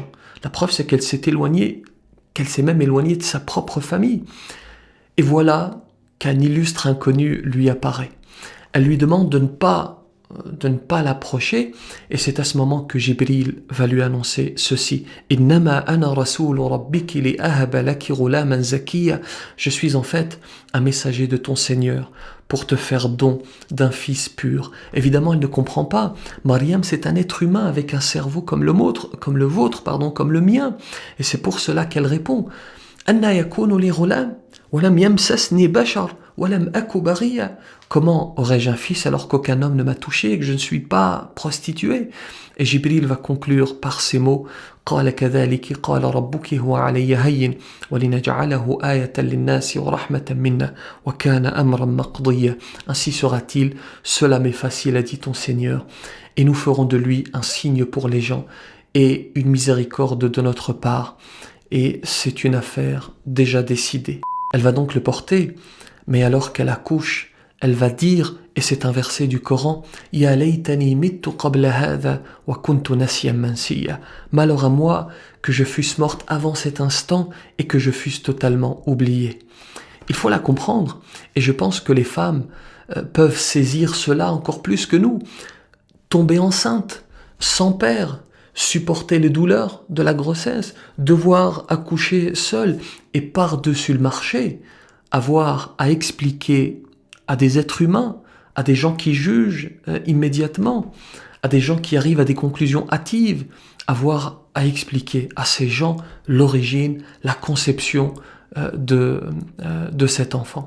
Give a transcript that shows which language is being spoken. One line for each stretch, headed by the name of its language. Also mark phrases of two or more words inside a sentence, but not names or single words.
French: La preuve, c'est qu'elle s'est éloignée, qu'elle s'est même éloignée de sa propre famille. Et voilà qu'un illustre inconnu lui apparaît. Elle lui demande de ne pas l'approcher, et c'est à ce moment que Jibril va lui annoncer ceci.
Arabic: إنما أنا رسول ربك لأهب لك غلاما زكيا.
French: Je suis en fait un messager de ton Seigneur pour te faire don d'un fils pur. Évidemment, elle ne comprend pas. Maryam, c'est un être humain avec un cerveau comme le vôtre, comme le mien. Et c'est pour cela qu'elle répond.
Arabic: أنى يكون لي غلام ولم يمسسني بشر ولم أك بغيا.
French: Comment aurais-je un fils alors qu'aucun homme ne m'a touché et que je ne suis pas prostituée? Et Jibril va conclure par ces mots.
Arabic: قال كذلك قال ربك هو علي هين ولنجعله آية للناس ورحمة منا وكان أمرا مقضيا.
French: Ainsi sera-t-il, cela m'est facile, a dit ton Seigneur, et nous ferons de lui un signe pour les gens et une miséricorde de notre part. Et c'est une affaire déjà décidée. Elle va donc le porter, mais alors qu'elle accouche, elle va dire, et c'est un verset du Coran,
Arabic: يا ليتني مت قبل هذا وكنت نسيا منسيا.
French: Malheur à moi que je fusse morte avant cet instant et que je fusse totalement oubliée. Il faut la comprendre, et je pense que les femmes peuvent saisir cela encore plus que nous. Tomber enceinte, sans père, supporter les douleurs de la grossesse, devoir accoucher seule et par-dessus le marché, avoir à expliquer à des êtres humains, à des gens qui jugent immédiatement, à des gens qui arrivent à des conclusions hâtives, avoir à expliquer à ces gens l'origine, la conception de cet enfant.